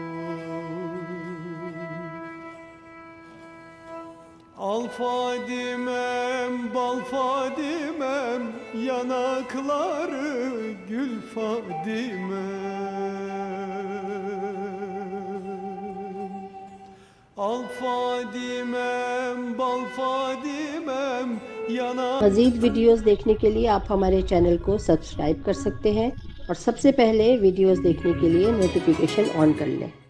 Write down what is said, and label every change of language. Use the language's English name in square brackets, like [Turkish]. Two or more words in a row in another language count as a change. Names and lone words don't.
[Turkish] Al Fadimem, bal Fadimem, yanakları gül Fadimem. Al Fadimem, bal Fadimem, yanak... [Urdu] مزید ویڈیوز دیکھنے کے لیے آپ ہمارے چینل کو سبسکرائب کر سکتے ہیں اور سب سے پہلے ویڈیوز دیکھنے کے لیے [English] notification on [Urdu] کر لیں.